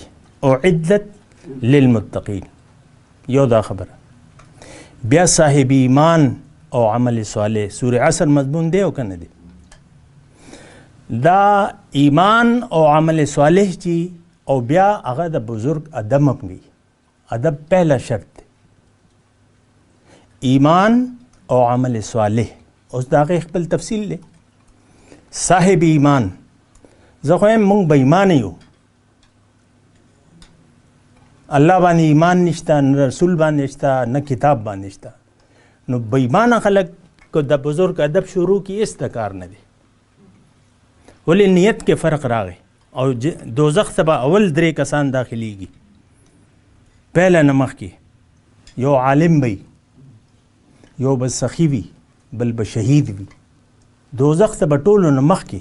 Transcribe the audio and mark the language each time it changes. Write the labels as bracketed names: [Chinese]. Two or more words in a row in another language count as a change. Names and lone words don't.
[Arabic] اعدت للمتقین، [Pashto] یو دا خبره. بیا صاحب ایمان او عمل صالح سوره عصر مضمون دی او که نه دی؟ دا ایمان او عمل صالح چی، او بیا هغه د بزرگ ادب اپنی. ادب پہلا شرط دی. ایمان او عمل صالح اوس دا هغه خپل تفصیل دی. صاحب ایمان زه خو یم مونږ به ایمان یو، الله باندې ایمان نشته، نه رسول باندې نشته، نه کتاب باندې نشته. نو بې ایمانه خلک که د بزرگ ادب شروع کی اس د کار نه دی. ولې نیت کې فرق راغی. او دوزخ ته به اول درې کسان داخليږي. پهله نه مخکې یو عالم وي، یو به سخي وي، بل به شهید وي. دوزخ ته به ټولو نه مخکې.